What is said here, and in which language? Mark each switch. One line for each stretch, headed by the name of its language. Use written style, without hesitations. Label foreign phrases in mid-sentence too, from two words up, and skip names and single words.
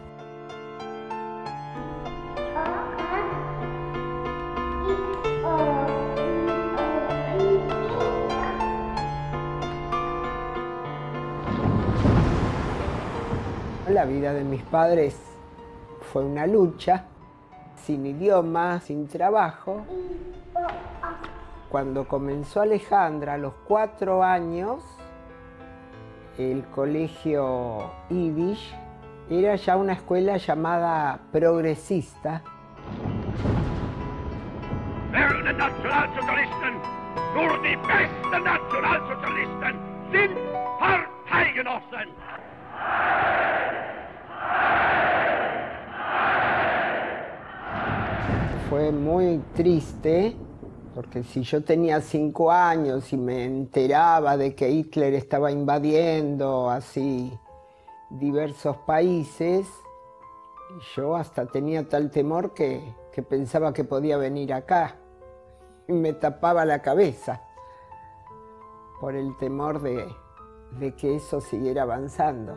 Spanish: La vida de mis padres fue una lucha, sin idioma, sin trabajo. Cuando comenzó Alejandra, a los 4 años, el colegio Yiddish era ya una escuela llamada progresista.
German: den Nationalsozialisten. Nur die besten Nationalsozialisten sind Parteigenossen.
Spanish: Fue muy triste, porque si yo tenía 5 años y me enteraba de que Hitler estaba invadiendo así diversos países, yo hasta tenía tal temor que pensaba que podía venir acá y me tapaba la cabeza por el temor de que eso siguiera avanzando.